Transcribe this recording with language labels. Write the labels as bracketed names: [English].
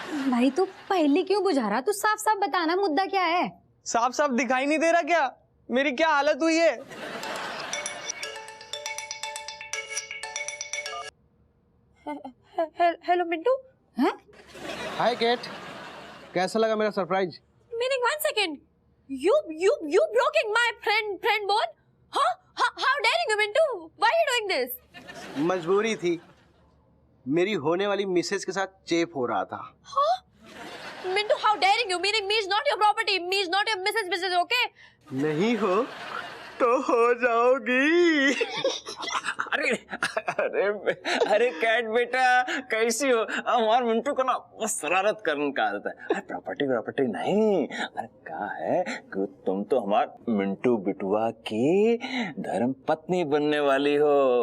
[Hindi] भाई तू पहले क्यों बुझा रहा, तू साफ साफ बताना मुद्दा क्या है? साफ साफ दिखाई नहीं दे रहा क्या मेरी क्या हालत हुई है? हेलो मिंटू। हैं? हाय केट, कैसा लगा मेरा surprise? [English] Meaning 1 second, you broken my friend bone? Huh? How daring you, Mintu? Why are you doing this? [Hindi] मजबूरी थी, मेरी होने वाली मिसेज के साथ चेप हो रहा था। [English] Huh? Mintu, how daring you? Meaning me is not your property, me is not your Mrs. Okay? [Hindi] नहीं हो तो हो जाओगी। अरे अरे अरे कैट बेटा, कैसी हो? हमारे मिंटू को ना बस शरारत करने का आदत है। अरे प्रॉपर्टी नहीं, अरे क्या है कि तुम तो हमारे मिंटू बिटुआ की धर्म पत्नी बनने वाली हो।